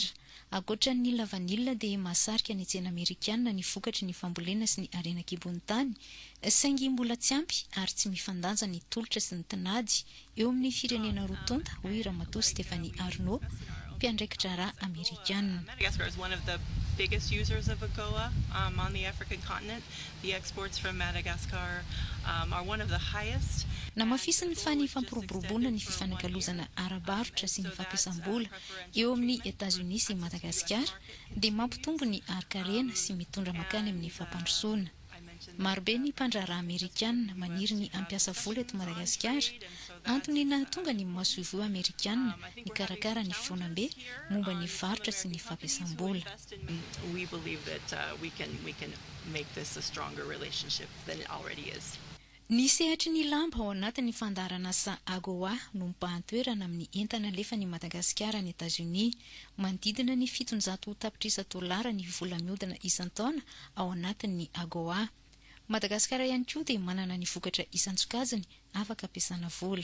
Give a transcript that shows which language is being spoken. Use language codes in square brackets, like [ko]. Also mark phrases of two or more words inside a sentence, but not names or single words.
[mg] Ankoatra ny lavanila dia mahasarika ny tsena Amerikanina ny vokatry ny fambolena sy ny arenan-kibon'ny tany, saingy mbola tsy ampy ary tsy mifandanja ny tolotra sy ny tinady eo amin'ny firenena roa tonta hoy Ramatoa Stéphanie Arnaud, mpiandraikitra raha Amerikanina. [en] Madagascar is one of the biggest users of AGOA on the African continent. The exports from Madagascar are one of the highest. [mg] Namafisiny fa ny fampiroboroboana ny fifanakalozana ara-barotra sy ny fampiasam-bola eo amin'ny États-Unis sy Madagasikara dia mampitombo ny arkarena sy mitondra makany amin'ny fampandrosoana. Marobe ny mpandraharaha Amerikanina maniry ny ampiasa vola eto Madagasikara antony nahatonga ny masoivio Amerikanina ny karakara ny feonam-be momba ny varotra sy ny fampiasam-bola. [en] We believe that we can make this a stronger relationship than it already is. [mg] Ny sehatry ny lamba ao anatin'ny fandarana asa AGOA no mipahantoerana amin'ny entana lefa ny Madagasikara ny États-Unis manodidina ny $700 ny vola mihodina isan-taona ao anatin'ny AGOA. Madagasikara ihany koa dia manana ny vokatra isan-tsokajiny afaka ampiasana vola.